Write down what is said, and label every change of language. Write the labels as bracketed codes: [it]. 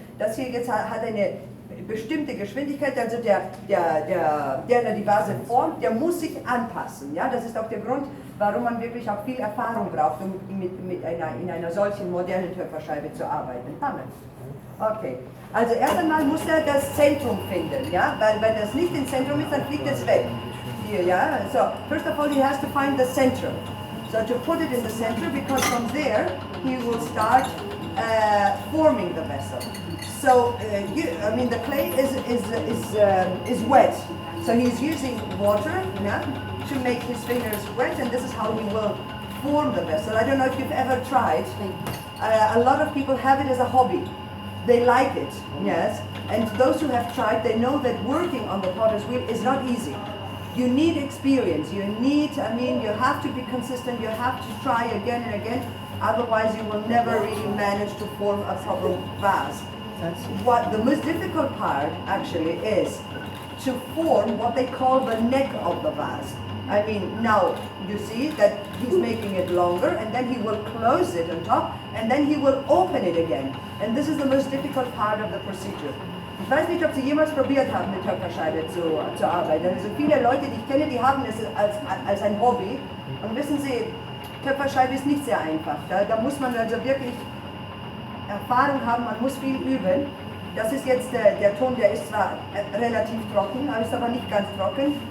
[de] Das hier jetzt hat eine bestimmte Geschwindigkeit, also der die Vase formt, der muss sich anpassen. Ja? Das ist auch der Grund, warum man wirklich auch viel Erfahrung braucht, um in einer solchen modernen Töpferscheibe zu arbeiten. Amen. Okay, also erst einmal muss er das Zentrum finden, ja? Weil wenn das nicht im Zentrum ist, dann fliegt es weg. Hier, ja? [en] So, first of all, he has to find the center. So to put it in the center, because from there, he will start forming the vessel. So, I mean, the clay is wet. So he's using water, yeah, to make his fingers wet, and this is how he will form the vessel. I don't know if you've ever tried. A lot of people have it as a hobby. They like it, yes. And those who have tried, they know that working on the potter's wheel is not easy. You need experience. You have to be consistent. You have to try again and again. Otherwise, you will never really manage to form a proper vase. What the most difficult part actually is to form what they call the neck of the vase. I mean, now you see that he's making it longer, and then he will close it on top, and then he will open it again. And this is the most difficult part of the procedure. [de] Ich weiß nicht, ob Sie jemals probiert haben, mit Töpferscheibe zu arbeiten. Also viele Leute, die ich kenne, die haben es als ein Hobby. Und wissen Sie, Töpferscheibe ist nicht sehr einfach. Da muss man also wirklich Erfahrung haben, man muss viel üben. Das ist jetzt der Ton, der ist zwar relativ trocken, aber ist aber nicht ganz trocken.